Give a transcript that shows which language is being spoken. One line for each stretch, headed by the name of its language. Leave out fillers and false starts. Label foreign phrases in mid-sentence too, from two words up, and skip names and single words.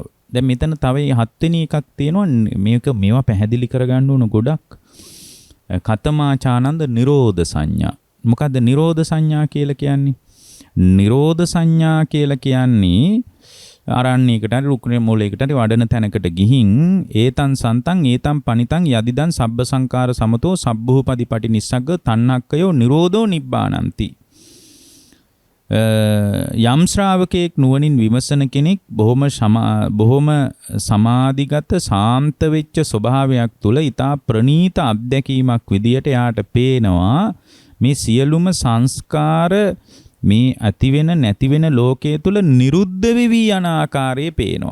Sinhala: දැන් මෙතන තව 7 වෙනි එකක් තියෙනවා. මේවා පැහැදිලි කරගන්න ඕන ගොඩක්.
Pali: කතමාචානන්ද නිරෝධ සංඥා.
Sinhala: මොකද්ද නිරෝධ සංඥා කියලා කියන්නේ? නිරෝධ සංඥා කියලා කියන්නේ අරණ්‍යයකට හරි රුක්නේ මූලයකට හරි වඩන තැනකට ගිහින්
Pali: ඒතන් සන්තං ඒතම් පනිතං යදිදන් සබ්බ සංකාර සමතෝ සබ්බූපදීපටි නිස්සග්ග තණ්හක්කයෝ නිරෝධෝ නිබ්බානಂತಿ.
Sinhala: යම් ශ්‍රාවකයෙක් නුවණින් විමසන කෙනෙක් බොහොම සමාධිගත සාන්ත වෙච්ච ස්වභාවයක් තුල ඊතා ප්‍රණීත අත්දැකීමක් විදියට යාට පේනවා මේ සියලුම සංස්කාර මේ ඇති වෙන නැති වෙන ලෝකයේ තුල නිරුද්ධ වෙවි යන ආකාරයේ පේනවා.